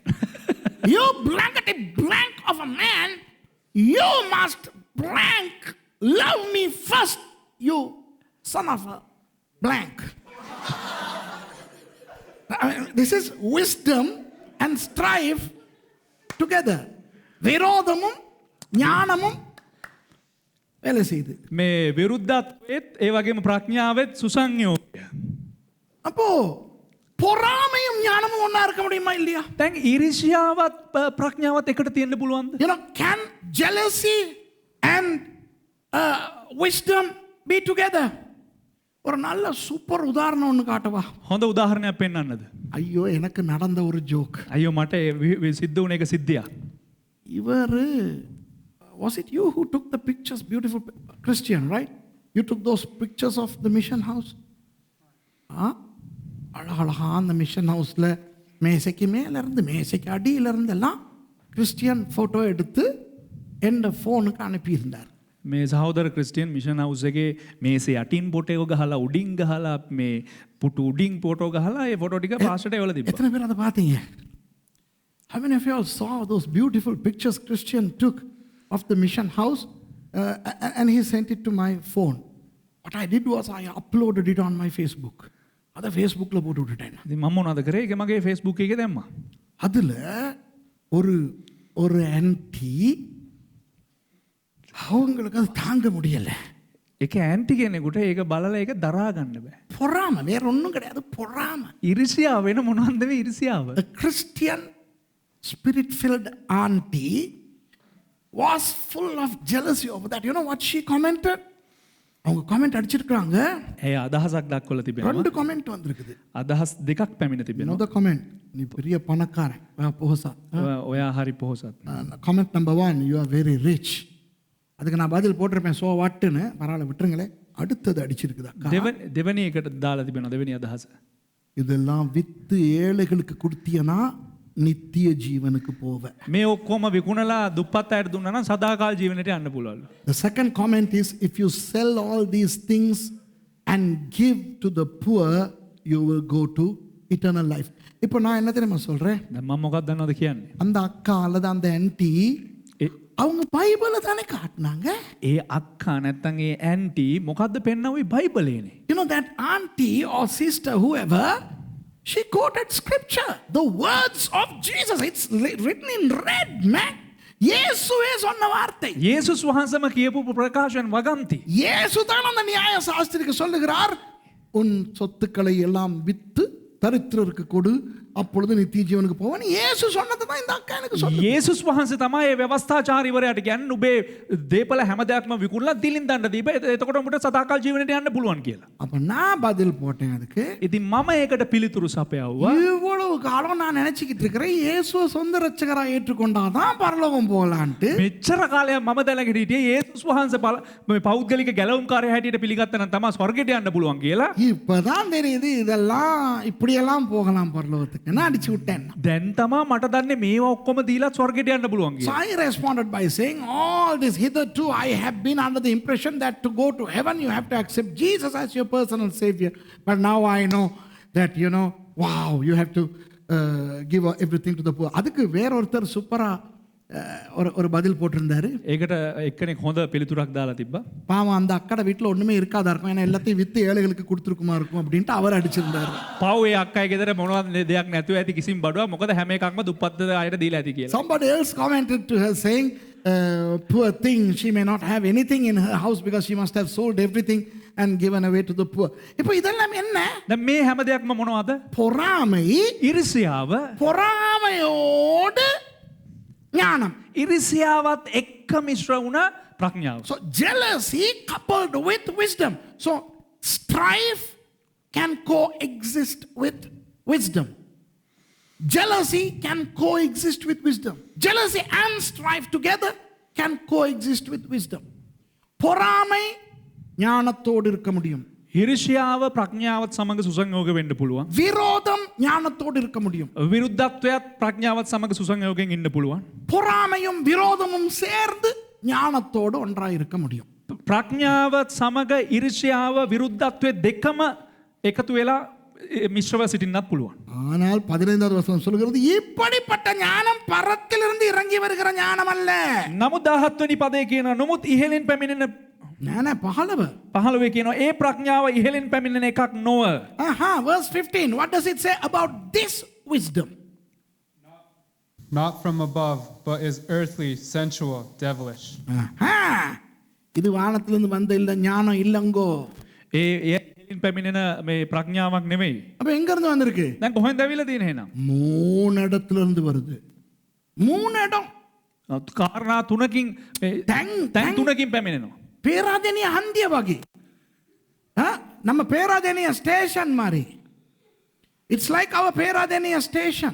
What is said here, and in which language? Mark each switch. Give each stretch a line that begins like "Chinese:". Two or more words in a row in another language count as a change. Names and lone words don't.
English: You blankety blank of a man, you must blank love me first, you son of a blank. I mean, this is wisdom and strife together.
Tamil: Virodhamum, ஞானமும் வேலை செய்து.
Sinhala: මේ විරුද්ධත්වයත් ඒ වගේම ප්‍රඥාවෙත් සුසංයෝගය.
Tamil: அப்போ பொறாமையும் ஞானமும் ஒண்ணா இருக்க முடியுமா இல்லையா?
Sinhala: දැන් ඊර්ෂ්‍යාවත් ප්‍රඥාවත් එකට තියෙන්න පුළුවන්ද?
English: You know, can jealousy and wisdom be together?
Tamil: ஒரு நல்ல சூப்பர் உதாரணம் ஒன்று காட்டவா?
Sinhala: හොඳ උදාහරණයක් පෙන්වන්නද?
Tamil: ஐயோ எனக்கு நடந்த ஒரு ஜோக்.
Sinhala: අයියෝ මට සිද්ධ වුණ එක සිද්ධියක්.
English: இவர் was it you who took the pictures, beautiful Christian, right? You took those pictures of the mission house?
Tamil: அழகழகா அந்த
English: mission house
Tamil: மேசைக்கு மேலேருந்து மேசைக்கு அடியிலேருந்து எல்லாம் கிறிஸ்டியன் ஃபோட்டோ எடுத்து என் ஃபோனுக்கு அனுப்பியிருந்தார்.
Sinhala: මේ සහෝදර ක්‍රිස්ටියන්
English: mission house
Sinhala: එකේ මේසේ යටින් ෆොටෝ ගහලා උඩින් ගහලා මේ පුටු උඩින් ෆොටෝ ගහලා ඒ ෆොටෝ ටික පාස්ටර්ට එවලා තිබ්බා.
Tamil: எத்தனை பேர் அதை பார்த்தீங்க?
English: How many of you all saw those beautiful pictures Christian took of the mission house and he sent it to my phone? What I did was I uploaded it on my Facebook.
Tamil: அதை ஃபேஸ்புக்கில் போட்டு விட்டுட்டேன்.
Sinhala: ඉතින් මම මොනවද කරේ? ඒක මගේ Facebook එකේ දැම්මා.
Tamil: அதில் ஒரு ஆன்ட்டி அவங்களுக்கு அது தாங்க முடியலை.
Sinhala: ඒක ඇන්ටි කෙනෙකුට ඒක බලලා ඒක දරා ගන්න බෑ.
Tamil: பொறாமை வேற ஒன்றும் கிடையாது, பொறாமை.
Sinhala: ඉරිසියාව වෙන මොනවද මේ ඉරිසියාව?
English: A Christian spirit-filled auntie was full of jealousy over that. You know what she commented?
Tamil: அவங்க கமெண்ட் அடிச்சிருக்காங்க.
Sinhala: ඒ අදහසක් දක්වලා තිබෙනවා.
Tamil: 2 கமெண்ட் வந்திருக்குது.
Sinhala: අදහස් දෙකක් පැමිණ තිබෙනවා.
English: Another comment,
Tamil: நீ பெரிய பணக்காரன், போஹசத்.
Sinhala: ඔයා හරි පොහොසත්.
English: Comment number 1, you are very rich.
Tamil: அதுக்கு நான் பதில் போட்டிருப்பேன்,
English: so what.
Tamil: பரவாயில்ல விட்டுருங்களேன். அடுத்தது அடிச்சிருக்குது அக்கா.
Sinhala: දෙවනි එකට දාලා තිබෙනවා දෙවෙනි අදහස.
Tamil: இதெல்லாம் வித்து ஏழைகளுக்கு கொடுத்தியனா நித்திய ஜீவனுக்கு போவ.
Sinhala: මේ ඔක්කොම විකුණලා දුප්පත් අයට දුන්නා නම් සදාකාල ජීවනයට යන්න පුළුවන්ලු.
English: The second comment is, if you sell all these things and give to the poor, you will go to eternal life.
Tamil: இப்போ நான் என்ன தெரியுமா சொல்றேன்?
Sinhala: දැන් මම මොකක්ද දන්නවද කියන්නේ?
Tamil: அந்த அக்கா அல்லது அந்த ஆன்ட்டி அவங்க பைபிளை தானே காட்டினாங்க.
Sinhala: ඒ අක්කා නැත්තම් ඒ ඇන්ටි මොකද්ද පෙන්නවයි බයිබලේනේ.
English: You know that auntie or sister, whoever, she quoted scripture, the words of Jesus. It's written in red, man.
Tamil: இயேசுவே சொன்ன வார்த்தை.
Sinhala: යේසුස් වහන්සේම කියපු ප්‍රකාශන වගන්ති.
Tamil: இயேசு தான் அந்த நியாய சாஸ்திரிக்கு சொல்லுகிறார், உன் சொத்துக்களை எல்லாம் வித்து தரித்திரருக்கு கொடு, அப்பொழுது நித்திய ஜீவனுக்கு போவன். இயேசு சொன்னது தான் இந்த அக்கா எனக்கு சொல்லுது.
Sinhala: යේසුස් වහන්සේ තමයි මේ ව්‍යවස්ථාචාරීවරයාට කියන්නේ උඹේ දේපල හැම දෙයක්ම විකුණලා දිලින් දාන්න දීප. එතකොට උඹට සදාකාල ජීවනයට යන්න පුළුවන් කියලා.
Tamil: அப்ப நான் பதில் போட்டேன் அதுக்கு.
Sinhala: ඉතින් මම ඒකට පිළිතුරු සපයවුවා.
Tamil: இவ்வளவு காலம் நான் நினைச்சுக்கிட்டு இருக்கிறேன் இயேசுவை சொந்த ரட்சகரா ஏற்றுக்கொண்டாதான் பரலோகம் போகலான்ட்டு.
Sinhala: මෙච්චර කාලයක් මම දැනගෙන හිටියේ යේසුස් වහන්සේ මේ පෞද්ගලික ගැලවුම්කාරයා හැටියට පිළිගත්තා නම් තමයි ස්වර්ගයට යන්න පුළුවන් කියලා.
Tamil: இப்பதான் தெரியுது இதெல்லாம் இப்படியெல்லாம் போகலாம் பரலோகத்துக்கு. நான் அடிச்சு விட்டேன்.
Sinhala: දැන් තමා මට දන්නේ මේවා ඔක්කොම දීලා ස්වර්ගයට යන්න පුළුවන් So කියලා.
English: I responded by saying, all this hitherto I have been under the impression that to go to heaven you have to accept Jesus as your personal savior. But now I know that, you know, wow, you have to give everything to the poor.
Tamil: அதுக்கு வேற ஒருத்தர் சூப்பரா ஒரு பதில் போட்டிருந்தாரு.
Sinhala: ඒකට එක්කෙනෙක් හොඳ පිළිතුරක් දාලා තිබ්බා.
Tamil: பாவம் அந்த அக்கடை வீட்டில் ஒண்ணுமே இருக்காதா இருக்கும், ஏன்னா எல்லாத்தையும் வித்து ஏழைகளுக்கு கொடுத்துருக்குமா இருக்கும் அப்படின்ட்டு அவர் அடிச்சிருந்தாரு.
Sinhala: පව් ඒ අක්කයි ගෙදර මොනවද දෙයක් නැතුව ඇති කිසිම බඩුවක්. මොකද හැම එකක්ම දුප්පත් අයට දීලා ඇති කියලා.
English: Somebody else commented to her saying, poor thing, she may not have anything in her house because she must have sold everything and given away to the poor.
Tamil: இப்போ இதெல்லாம் என்ன?
Sinhala: දැන් මේ හැම දෙයක්ම මොනවද?
Tamil: பொறாமை.
Sinhala: ඉරිසියාව.
Tamil: பொறாமையோடு ஞானம்.
Sinhala: ඉරිසියාවත් එක්ක මිශ්‍ර වුණ ප්‍රඥාව.
English: So jealousy coupled with wisdom. So strife can coexist with wisdom. Jealousy can coexist with wisdom. Jealousy and strife together can coexist with wisdom.
Tamil: பொறாமை ஞானத்தோடு இருக்க முடியும்.
Sinhala: ඉරිෂ්‍යාව ප්‍රඥාවත් සමඟ සුසංයෝග වෙන්න පුළුවන්.
Tamil: விரோதம் ஞானத்தோடு இருக்க முடியும்.
Sinhala: විරුද්ධත්වයක් ප්‍රඥාවත් සමඟ සුසංයෝගයෙන් ඉන්න පුළුවන්.
Tamil: பொறாமையும் விரோதமும் சேர்ந்து ஞானத்தோடு ஒன்றாய் இருக்க முடியும்.
Sinhala: ප්‍රඥාවත් සමඟ ඉරිෂ්‍යාව විරුද්ධත්වය දෙකම එකතු වෙලා මිශ්‍රව සිටින්නත් පුළුවන්.
Tamil: ஆனால் 15வது வசனம் சொல்கிறது இப்படிப்பட்ட ஞானம் பரத்திலிருந்து இறங்கி வருகிற ஞானம் அல்ல.
Sinhala: නමුත් 17 වෙනි පදේ කියනවා නමුත් ඉහළින් පැමිණෙන
Tamil: ஞான பகலவ.
Sinhala: 15 කියනවා ඒ ප්‍රඥාව ඉහළින් පැමිණෙන එකක් නොව.
English: Verse 15, what does it say about this wisdom? Not from above, but is earthly, sensual, devilish.
Tamil: இது வானத்திலிருந்து வந்த இல்ல ஞானம் இல்லங்கோ.
Sinhala: ඒ ඉහළින් පැමිණෙන මේ ප්‍රඥාවක් නෙමෙයි.
Tamil: அப்ப எங்க இருந்து வந்திருக்கு?
Sinhala: දැන් කොහෙන්ද ඇවිල්ලා තියෙන්නේ එහෙනම්?
Tamil: 3 இடத்துல இருந்து வருது. 3 இடம்.
Sinhala: කාරණා තුනකින් තැන් තුනකින් පැමිණෙනවා.
Tamil: பேராதனிய அந்திய வகை. நம்ம பேராதனிய ஸ்டேஷன் மாதிரி.
English: It's like our Peradeniya station.